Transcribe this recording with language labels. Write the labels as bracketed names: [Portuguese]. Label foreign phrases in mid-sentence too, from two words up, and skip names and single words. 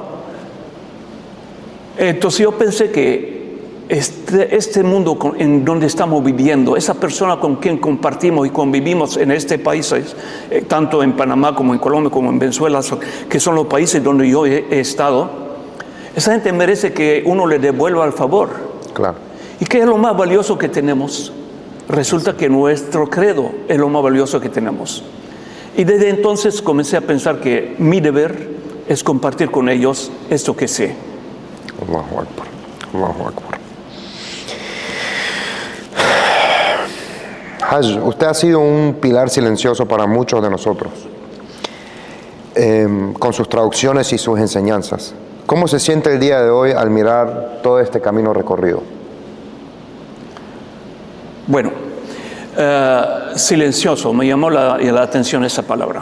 [Spanish] Entonces yo pensé que este mundo en donde estamos viviendo, esa persona con quien compartimos y convivimos en este país, tanto en Panamá como en Colombia como en Venezuela, que son los países donde yo he estado, esa gente merece que uno le devuelva el favor. Claro. ¿Y qué es lo más valioso que tenemos? Resulta que nuestro credo es lo más valioso que tenemos. Y desde entonces comencé a pensar que mi deber es compartir con ellos esto que sé. [Arabic] الله أكبر. الله أكبر. [Spanish] Haj, usted ha sido un pilar silencioso para muchos de nosotros, con sus traducciones y sus enseñanzas. ¿Cómo se siente el día de hoy al mirar todo este camino recorrido? Bueno, silencioso, me llamó la atención esa palabra.